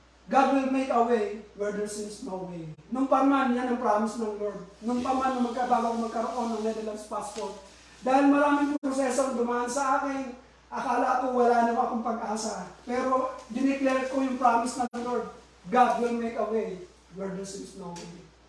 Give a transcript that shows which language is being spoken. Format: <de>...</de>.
<en>God will make a way where there seems no way.</en> <tl>Nung paman, yan ang promise ng Lord. Nung paman na magkaroon ng Netherlands passport. Dahil maraming proseso ang dumaan sa akin, akala ko wala naman akong pag-asa. Pero dineclare ko yung promise ng Lord.</tl> <en>God will make a way where there seems no way.</en>